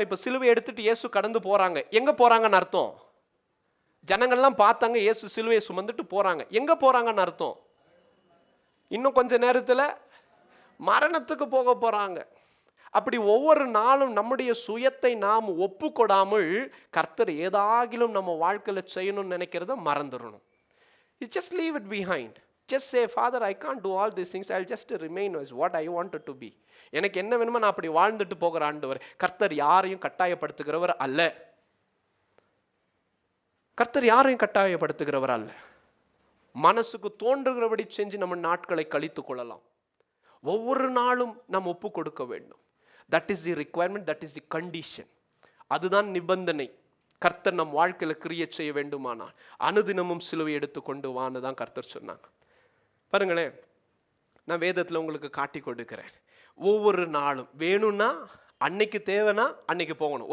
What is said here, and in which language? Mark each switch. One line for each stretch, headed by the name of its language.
Tamil: இப்ப சிலுவை எடுத்துட்டு இயேசு கடந்து போறாங்க. எங்க போறாங்கன்னு அர்த்தம்? ஜனங்கள்லாம் பார்த்தாங்க இயேசு சிலுவையை சுமந்துட்டு போறாங்க. எங்க போறாங்கன்னு அர்த்தம்? இன்னும் கொஞ்ச நேரத்துல மரணத்துக்கு போக போறாங்க. அப்படி ஒவ்வொரு நாளும் நம்முடைய சுயத்தை நாம் ஒப்பு கொடாமல் கர்த்தர் ஏதாகிலும் நம்ம வாழ்க்கையில் செய்யணும்னு நினைக்கிறத மறந்துடணும்.
English: You just leave it behind. Just say, Father, I can't do all these things. I'll just remain as what I wanted to be.
Tamil: எனக்கு என்ன வேணுமோ நான் அப்படி வாழ்ந்துட்டு போகிற ஆண்டவர். கர்த்தர் யாரையும் கட்டாயப்படுத்துகிறவர் அல்ல. கர்த்தர் யாரையும் கட்டாயப்படுத்துகிறவர் அல்ல. மனசுக்கு தோன்றுகிறபடி செஞ்சு நம்ம நாட்களை கழித்து கொள்ளலாம். ஒவ்வொரு நாளும் நாம் ஒப்பு கொடுக்க வேண்டும்.
English: That is the requirement, that is the condition.
Tamil: அதுதான் நிபந்தனை. கர்த்தர் நம் வாழ்க்கையில் கிரியேட் செய்ய வேண்டுமானால் அனுதினமும் சிலுவை எடுத்து கொண்டு வான்னு தான் கர்த்தர் சொன்னாங்க. பாருங்களேன், நான் வேதத்தில் உங்களுக்கு காட்டி கொடுக்கிறேன். ஒவ்வொரு நாளும் வேணும்னா அன்னைக்கு தேவைன்னா அன்னைக்கு போகணும்.